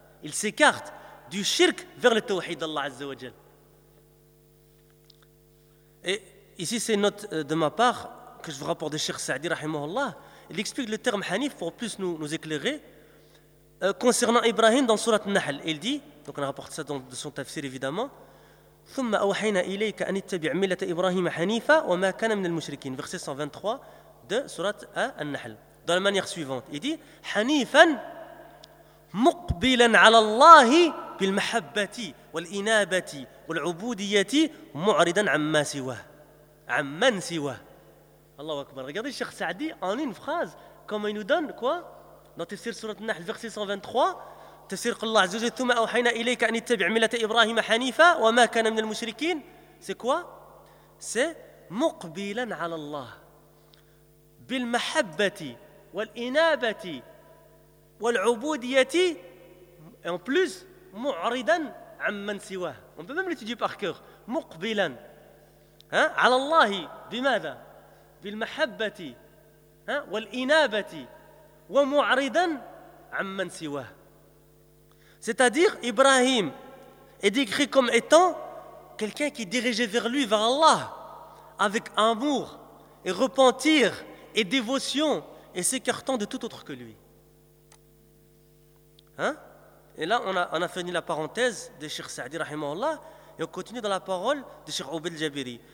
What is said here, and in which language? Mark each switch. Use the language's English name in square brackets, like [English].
[French] Il s'écarte du shirk vers le tawhid d'Allah Azza wa Jal. Et ici, c'est une note de ma part que je vous rapporte de Cheikh Saadi, rahimahullah. il explique le terme Hanif pour plus nous éclairer concernant Ibrahim dans sourate An-Nahl. Il dit, donc on rapporte ça dans son tafsir évidemment, [Arabic] ثم أوحينا إليك أن اتبع ملة إبراهيم حنيفا وما كان من المشركين. [French] Verset 123 de sourate An-Nahl. Dans la manière suivante, il dit [Arabic] حنيفا مقبلا على الله بالمحبة والإنابة والعبودية معرضا عما سواه. عمن سواه. الله أكبر. [French] Regardez Cheikh Saadi en une phrase, comment il nous donne quoi dans tafsir sourate An-Nahl, verset 123. [Arabic] تسير قل الله عز وجل ثم أوحينا إليك أن اتبع ملة إبراهيم حنيفة وما كان من المشركين. [French] C'est quoi? C'est [Arabic] مقبلا على الله بالمحبة والإنابة والعبودية [French] et en plus [Arabic] معرضا عمن سواه. [French] On peut même l'étudier par cœur. [Arabic] مقبلا على الله بماذا؟ بالمحبة والإنابة ومعرضا عمن سواه. [French] C'est-à-dire, Ibrahim est décrit comme étant quelqu'un qui est dirigé vers lui, vers Allah, avec amour et repentir et dévotion et s'écartant de tout autre que lui. Hein? Et là, on a fini la parenthèse de Cheikh Saadi, rahimahullah, et on continue dans la parole de Cheikh Obed Jabiri.